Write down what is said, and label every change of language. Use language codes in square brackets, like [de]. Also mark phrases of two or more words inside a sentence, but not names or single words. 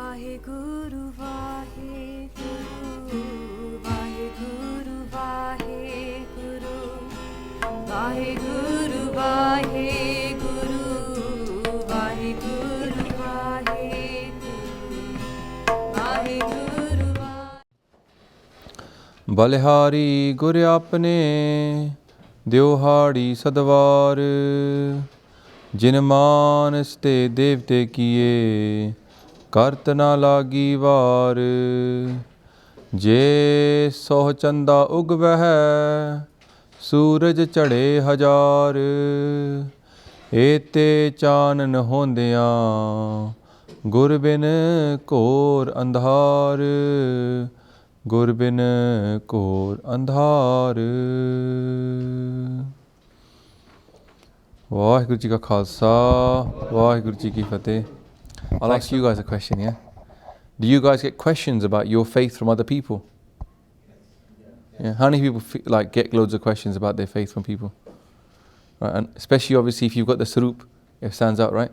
[pa] Vaheguru, Vaheguru, Vaheguru, Vaheguru, Vaheguru, Vaheguru, Vaheguru, Vaheguru, Vaheguru. ਬਲਿਹਾਰੀ ਗੁਰ ਆਪਣੇ ਦਿਉਹਾੜੀ ਸਦਵਾਰ ਜਿਨਿ ਮਾਣਸ ਤੇ ਦੇਵਤੇ ਕੀਏ ਕਰਤ ਨ ਲਾਗੀ ਵਾਰ ਜੇ ਸਉ ਚੰਦਾ ਉਗਵਹਿ ਸੂਰਜ ਚੜਹਿ ਹਜਾਰ ਏਤੇ ਚਾਨਣ ਹੋਦਿਆਂ ਗੁਰ ਬਿਨੁ ਘੋਰ ਅੰਧਾਰ ਗੁਰ ਬਿਨੁ ਘੋਰ ਅੰਧਾਰ ਵਾਹਿਗੁਰੂ ਜੀ ਕਾ ਖਾਲਸਾ, ਵਾਹਿਗੁਰੂ ਜੀ ਕੀ ਫਤਹਿ. [en] I'll ask you guys a question, yeah? Do you guys get questions about your faith from other people? Yeah. How many people get loads of questions about their faith from people? Right, and especially obviously if you've got the sarup, it stands out, right?